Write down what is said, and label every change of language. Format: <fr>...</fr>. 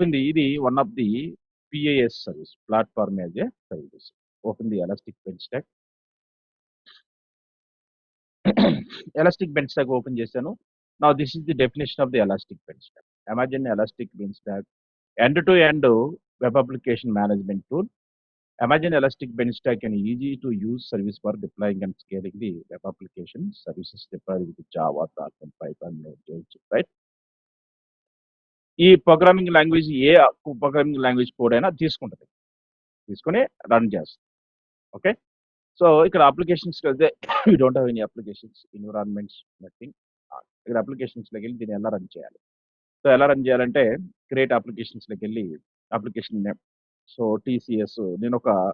<en>ఇది one of the PaaS service. Platform as a service. Open the Elastic Beanstalk.</en> <te>Elastic bench stock open చేశాను.</te> <en>Now this is the definition of the Elastic Beanstalk. Imagine Elastic Beanstalk end to end web application management tool. Imagine Elastic Beanstalk an easy-to-use service for deploying and scaling the web application services deployed with Java, .NET, Python, Node.js, right?</en> <te>ఈ programming language programming language code అయినా తీసుకుంటది. తీసుకొని run చేస్తుంది. Okay. So, ఇక్కడ అప్లికేషన్స్‌కెళ్తే</te> <en>We don't have any applications, environments, nothing.</en> <te>ఇక్కడ అప్లికేషన్స్‌లోకెళ్ళి దీన్ని ఎలా run చేయాలి? సో, ఎలా రన్ చేయాలంటే create అప్లికేషన్స్‌లోకెళ్ళి application name. So, TCS నేనొక</te>